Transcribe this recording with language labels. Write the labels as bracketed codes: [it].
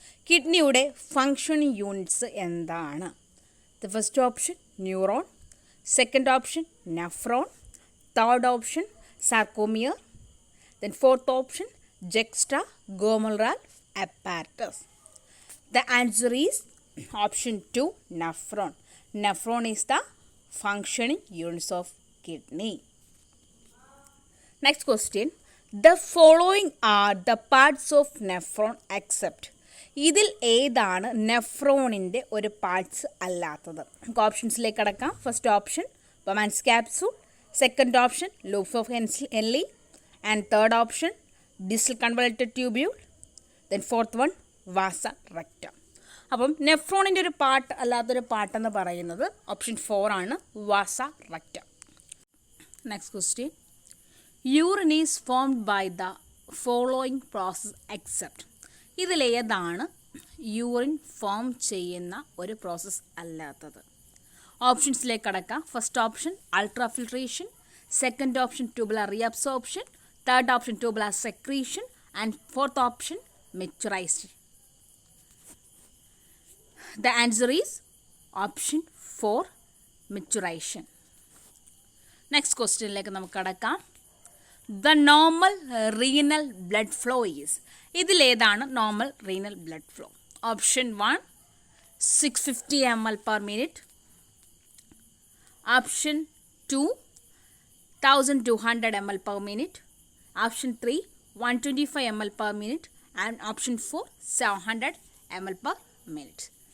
[ml] കിഡ്നിയുടെ functioning units എന്താണ്? [en] The first option neuron, second option nephron, third option sarcomere, then fourth option juxtaglomerular apparatus. The answer is option 2, nephron. Nephron is the functioning units of kidney. Next question, the following are the parts of nephron except. [ml] ഇതിൽ ഏതാണ് നെഫ്രോണിൻ്റെ ഒരു parts അല്ലാത്തത്? നമുക്ക് ഓപ്ഷൻസിലേക്ക് കടക്കാം. [en] First option Bowman's capsule, second option loops of Henle, and third option distal convoluted tubule, then fourth one vasa rectum. [ml] അപ്പം നെഫ്രോണിൻ്റെ ഒരു part അല്ലാത്തൊരു പാർട്ടെന്ന് പറയുന്നത് ഓപ്ഷൻ 4 ആണ്, വാസ rectum. [en] Next question, urine is formed by the following process except. [ml] ഇതിലേതാണ് urine form ചെയ്യുന്ന ഒരു process അല്ലാത്തത്? ഓപ്ഷൻസിലേക്ക് കടക്കാം. [en] First option ultrafiltration, second option tubular reabsorption, third option tubular secretion, and fourth option maturation. The answer is option 4, maturation. Next question like [ml] നമുക്ക് കടക്കാം. [en] The normal renal blood flow is. [ml] ഇതിലേതാണ് normal renal blood flow? [en] Option 1 650 ml per minute, option 2 1200 ml per minute, option 3 125 ml per minute, and option 4 700 ml per minute.